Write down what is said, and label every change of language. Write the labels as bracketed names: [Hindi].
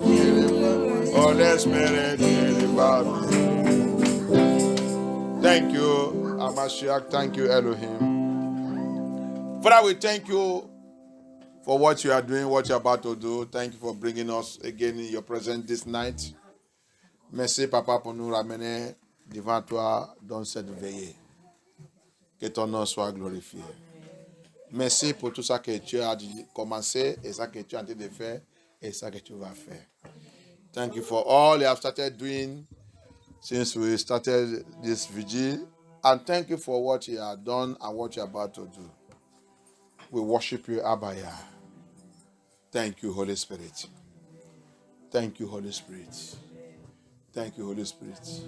[English] Holy Spirit, deliver me. Thank you, Amashiach. Thank you, Elohim. Father, we thank you for what you are doing, what you are about to do. Thank you for bringing us again in your presence this night. [French] Merci, Papa, pour nous ramener devant toi dans cette veillée. Que ton nom soit glorifié. Merci pour tout ça que tu as commencé et ça que tu es en train de faire et ça que tu vas faire. [English] Thank you for all you have started doing since we started this vigil. And thank you for what you have done and what you are about to do. We worship you, Abaya. Thank you, Holy Spirit. Thank you, Holy Spirit. Thank you, Holy Spirit.